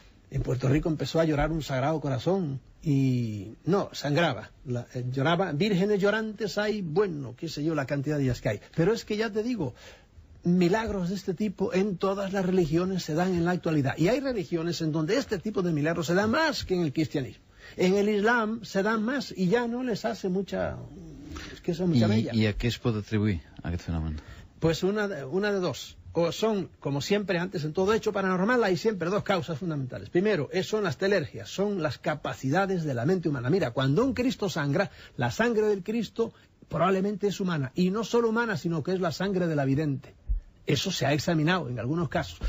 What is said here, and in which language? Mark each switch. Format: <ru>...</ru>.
<es>En Puerto Rico empezó a llorar un Sagrado Corazón y no, sangraba, lloraba, vírgenes llorantes hay, bueno, qué sé yo, la cantidad de ellas que hay. Pero es que ya te digo, milagros de este tipo en todas las religiones se dan en la actualidad. Y hay religiones en donde este tipo de milagros se da más que en el cristianismo. En el Islam se dan más y ya no les hace mucha... Es que son mucha mella.</es> <ca>I a què es pot atribuir aquest fenomen?</ca> <es>Pues una de dos. O son, como siempre antes en todo hecho paranormal, hay siempre dos causas fundamentales. Primero, son las telergias, son las capacidades de la mente humana. Mira, cuando un Cristo sangra, la sangre del Cristo probablemente es humana. Y no solo humana, sino que es la sangre de la vidente. Eso se ha examinado en algunos casos.</es>